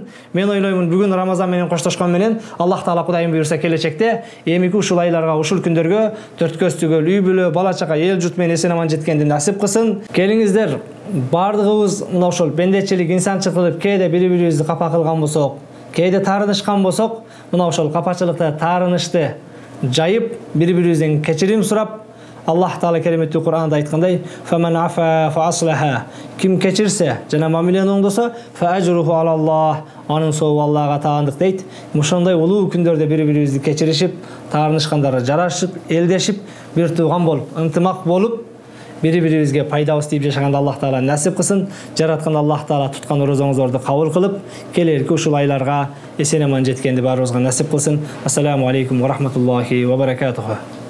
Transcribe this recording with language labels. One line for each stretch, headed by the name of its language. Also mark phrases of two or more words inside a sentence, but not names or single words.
Kyrgyz: Мен ойлоймун, бүгүн Рамазан менен коштошкон менен Аллах Таала Кудайым буйрса келечекте эмики ушул айларга, ушул күндөргө төрт көз түгөл, үй бүлө, бала чака, эл журт менен эсен аман жеткенди насип кылсын. Келиңиздер, бардыгыбыз мына ошол бендечилик, инсанчылык кылып, кээде бири-бирибизди капа кылган болсок, кээде таарынышкан болсок, мына ошол капачылыкта таарынычты жайып, бири-бирибизден кечирим сурап, Аллах Таала кереметтүү Кур'анда айткандай,
Arabic: "فمن عفا وأصلح",
Kyrgyz: ким кечирсе жана мамилени оңдосо,
Arabic: "فأجره على الله",
Kyrgyz: анын сообу Аллага таандык дейт. Ошондой улуу күндөрдө бири-бирибизди кечиришип, таарынышкандары жарашып, элдешип, бир тууган болуп, ынтымак болуп, бири-бирибизге пайдабыз тийип жашаганды Аллах Таала насип кылсын. Жараткан Аллах Таала туткан орозоңуздарды кабыл кылып, келерки ушул айларга эсен аман жеткенди баарыбызга насип кылсын.
Arabic: السلام عليكم ورحمة الله وبركاته.